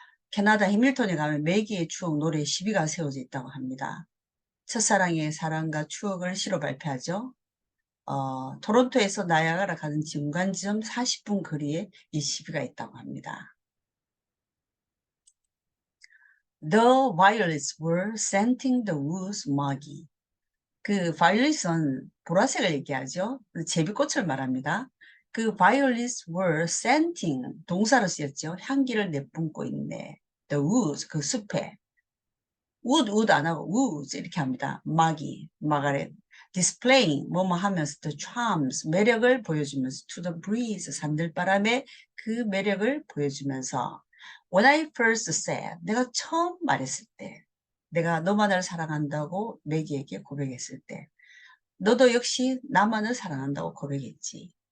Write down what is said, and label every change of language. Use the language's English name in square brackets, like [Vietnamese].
[Korean] 캐나다 해밀턴에 가면 매기의 추억 노래 시비가 세워져 있다고 합니다. 첫사랑의 사랑과 추억을 시로 발표하죠. 토론토에서 나야가라 가는 중간지점 40분 거리에 이 시비가 있다고 합니다. [English] The violets were scenting the woods muggy. [Korean] 그 violet은 보라색을 얘기하죠. 제비꽃을 말합니다. 그 [English] violets were scenting [Korean] 동사로 쓰였죠. 향기를 내뿜고 있네. [English] The woods [Korean] 그 숲에 wood 안 하고 woods 이렇게 합니다. 마가렛 displaying 뭐뭐 하면서 [English] the charms [Korean] 매력을 보여주면서 [English] to the breeze [Korean] 산들바람에 그 매력을 보여주면서 [English] when I first said [Korean] 내가 처음 말했을 때 내가 너만을 사랑한다고 매기에게 고백했을 때 너도 역시 나만을 사랑한다고 고백했지.